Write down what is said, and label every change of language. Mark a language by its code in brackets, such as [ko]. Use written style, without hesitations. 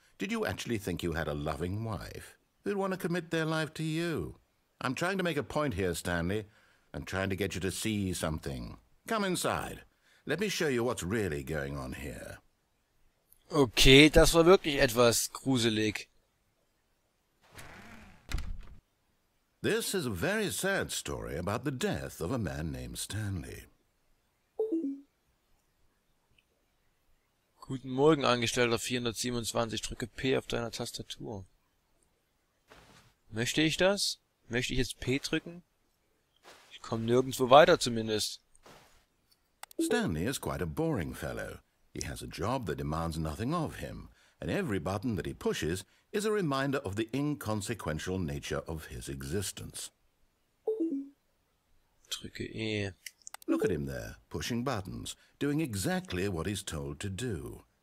[en] Did you actually think you had a loving wife who'd want to commit their life to you? I'm trying to make a point here, Stanley. I'm trying to get you to see something. Come inside. Let me show you what's really going on here. [de] Okay, das war wirklich etwas gruselig. [en] This is a very sad story about the death of a man named Stanley. [de] Guten Morgen, Angestellter 427. Drücke P auf deiner Tastatur. Möchte ich das? Möchte ich jetzt P drücken? Ich komme nirgendwo weiter zumindest. [en] Stanley is quite a boring fellow. He has a job that demands nothing of him, and every button that he pushes is a reminder of the inconsequential nature of his existence. [de] Drücke E. [en] Look at him there, pushing buttons, doing exactly what he's told to do.